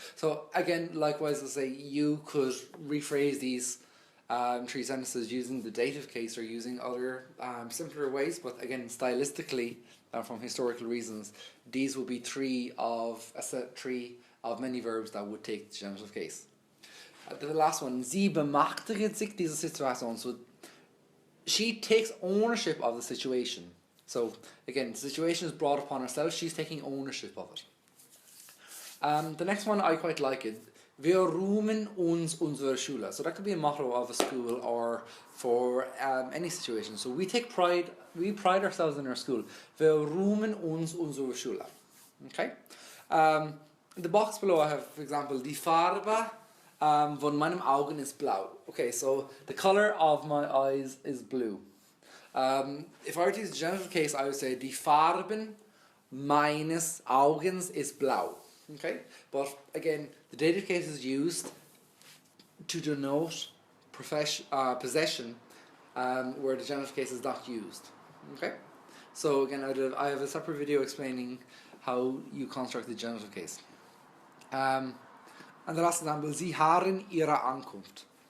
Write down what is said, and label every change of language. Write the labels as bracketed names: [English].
[English] So again, likewise, let's say you could rephrase these three sentences using the dative case or using other simpler ways, but again, stylistically, from historical reasons, these will be three of many verbs that would take the genitive case. The last one, [German] sie bemachtigt sich diese Situation. [English] So she takes ownership of the situation. So again, the situation is brought upon herself, she's taking ownership of it. The next one, I quite like it. [German] Wir rühmen uns unserer Schule. [English] So that could be a motto of a school or for any situation. So we pride ourselves in our school. [German] Wir rühmen uns unserer Schule. [English] Okay? In the box below I have, for example, [German] die Farbe von meinen Augen ist blau. [English] Okay, so the color of my eyes is blue. If I were to use the genitive case, I would say [German] die Farben meines Augens ist blau. [English] Okay, but again, the dative case is used to denote possession, where the genitive case is not used. Okay, so again, I have a separate video explaining how you construct the genitive case. And the last example, [German] Sie harren ihre Ankunft.